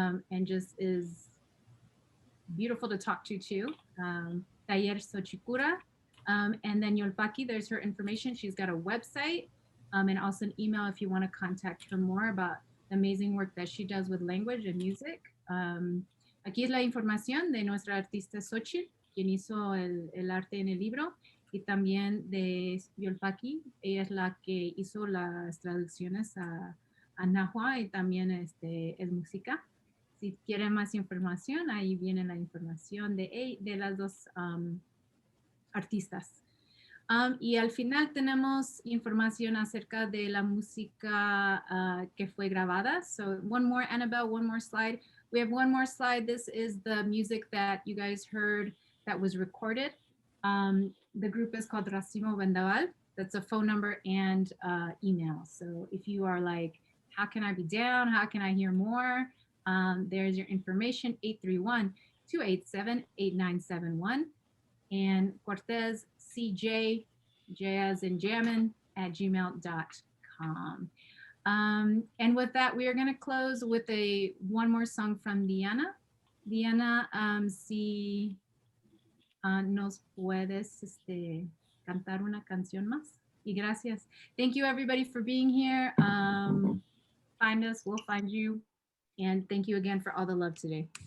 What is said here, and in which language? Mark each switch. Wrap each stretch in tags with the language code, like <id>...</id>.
<en>and just is beautiful to talk to too. Taller Xochicura. And then Yolpaki, there's her information. She's got a website and also an email if you want to contact her more about the amazing work that she does with language and music.</en> <es>Aquí es la información de nuestra artista Xochitl, quien hizo el arte en el libro, y también de Yolpaki. Ella es la que hizo las traducciones a náhuatl y también es música. Si quieren más información, ahí viene la información de las dos artistas. Y al final tenemos información acerca de la música que fue grabada.</es> <en>So one more, Annabelle, one more slide. We have one more slide. This is the music that you guys heard that was recorded. The group is called Racimo Vendaval. That's a phone number and email. So if you are like, how can I be down? How can I hear more? There's your information, 831-287-8971. And Cortez, CJ, J as in jammin, @gmail.com. And with that, we are going to close with one more song from Diana.</en> <es>Diana, si nos puedes cantar una canción más. Y gracias.</es> <en>Thank you, everybody, for being here. Find us, we'll find you. And thank you again for all the love today.</en>